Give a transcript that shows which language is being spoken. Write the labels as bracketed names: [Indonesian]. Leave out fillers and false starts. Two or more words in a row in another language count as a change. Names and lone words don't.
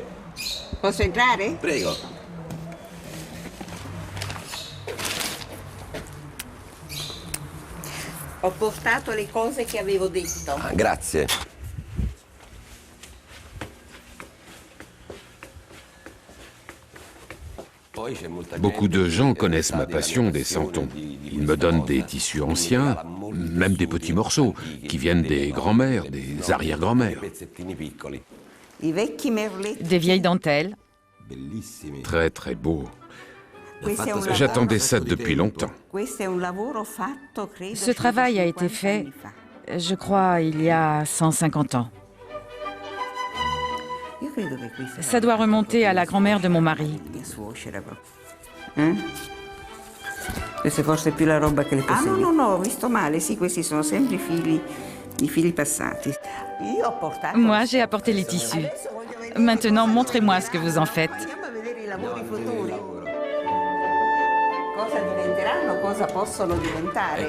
[Italian] Posso entrare? Prego. Ho portato le cose che avevo detto. Ah, grazie. [French] Beaucoup de gens connaissent ma passion des santons. Ils me donnent des tissus anciens, même des petits morceaux, qui viennent des grands-mères, des arrière-grands-mères. Des vieilles dentelles. Très très beau. J'attendais ça depuis longtemps. Ce travail a été fait, je crois, il y a 150 ans. Ça doit remonter à la grand-mère de mon mari. [Italian] Questa forse è più la roba che le posseggo. Ah, no, ho visto male. Sì, questi sono sempre i fili passati. Io ho portato... [French] Moi, j'ai apporté les tissus. Maintenant, montrez-moi ce que vous en faites. [Italian] Andiamo a vedere i lavori futuri. Cosa diventeranno, cosa possono diventare.